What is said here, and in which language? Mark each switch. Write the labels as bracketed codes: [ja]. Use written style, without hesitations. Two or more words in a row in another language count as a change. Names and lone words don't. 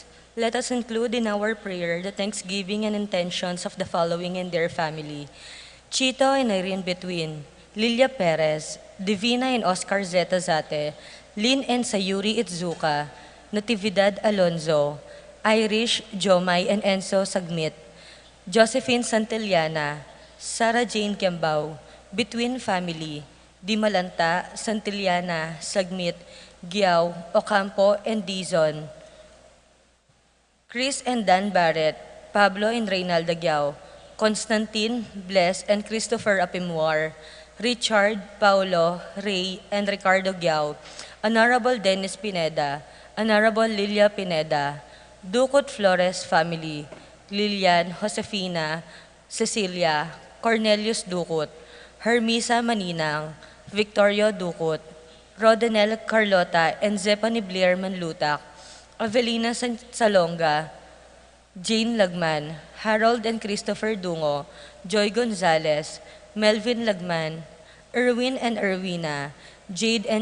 [en] Let us include in our prayer the thanksgiving and intentions of the following and their family: Chito and Irene Between, Lilia Perez, Divina and Oscar Zeta Zate, Lynn and Sayuri Itzuka, Natividad Alonzo, Irish, Jomay and Enzo Sagmit, Josephine Santillana, Sarah Jane Kembao, Between Family, Dimalanta, Santillana, Sagmit, Giao, Ocampo, and Dizon, Chris and Dan Barrett, Pablo and Reynaldo Giao, Constantine, Bless, and Christopher Apimuar, Richard, Paulo, Ray, and Ricardo Giao, Honorable Dennis Pineda, Honorable Lilia Pineda, Ducot Flores family, Lilian, Josefina, Cecilia, Cornelius Ducot, Hermisa Maninang, Victorio Ducot, Rodanel Carlota, and Zephany Blair Manlutak, Avelina Salonga, Jane Lagman, Harold and Christopher Dungo, Joy Gonzalez, Melvin Lagman, Erwin and Erwina, Jade and